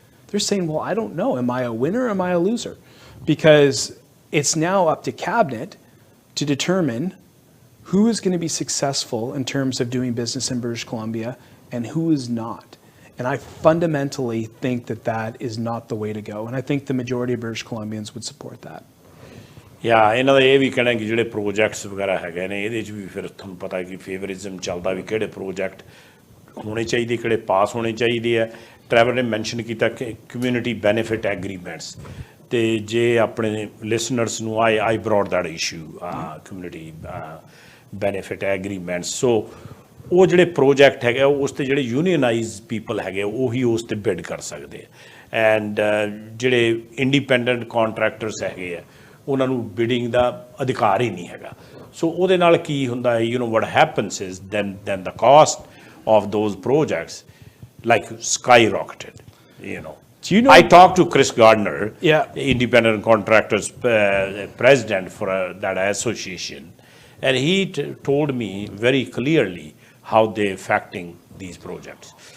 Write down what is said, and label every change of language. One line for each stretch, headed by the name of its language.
English: They're saying, well, I don't know. Am I a winner or am I a loser? Because it's now up to Cabinet to determine who is going to be successful in terms of doing business in British Columbia and who is not. And I fundamentally think that is not the way to go. And I think the majority of British Columbians would support that.
Punjabi: ਇਹਨਾਂ ਦਾ ਇਹ ਵੀ ਕਹਿਣਾ ਕਿ ਜਿਹੜੇ projects ਵਗੈਰਾ ਹੈਗੇ ਨੇ, ਇਹਦੇ 'ਚ ਵੀ ਫਿਰ ਤੁਹਾਨੂੰ ਪਤਾ ਕਿ ਫੇਵਰਿਜ਼ਮ ਚੱਲਦਾ ਵੀ ਕਿਹੜੇ ਪ੍ਰੋਜੈਕਟ ਹੋਣੇ ਚਾਹੀਦੇ, ਕਿਹੜੇ ਪਾਸ ਹੋਣੇ ਚਾਹੀਦੇ ਆ। ਟਰੈਵਰ ਨੇ ਮੈਂਸ਼ਨ ਕੀਤਾ ਕਿ ਕਮਿਊਨਿਟੀ ਬੈਨੀਫਿਟ ਐਗਰੀਮੈਂਟਸ, ਅਤੇ ਜੇ ਆਪਣੇ ਲਿਸਨਰਸ ਨੂੰ
English: I brought that issue,
Punjabi: community benefit agreements. ਸੋ ਉਹ ਜਿਹੜੇ ਪ੍ਰੋਜੈਕਟ ਹੈਗੇ ਉਸ 'ਤੇ ਜਿਹੜੇ ਯੂਨੀਅਨਾਈਜ਼ ਪੀਪਲ ਹੈਗੇ ਉਹੀ ਉਸ 'ਤੇ ਬਿਡ ਕਰ ਸਕਦੇ ਆ, ਐਂਡ ਜਿਹੜੇ ਇੰਡੀਪੈਂਡੈਂਟ ਕਾਂਟਰੈਕਟਰਸ ਹੈਗੇ ਆ ਉਹਨਾਂ ਨੂੰ ਬਿਡਿੰਗ ਦਾ ਅਧਿਕਾਰ ਹੀ ਨਹੀਂ ਹੈਗਾ। ਸੋ ਉਹਦੇ ਨਾਲ ਕੀ ਹੁੰਦਾ ਹੈ,
English: what happens is then the cost of those projects like skyrocketed. Do you know? I talked to Chris Gardner, Yeah. independent contractors president for that association, and he told me very clearly how they're affecting these projects.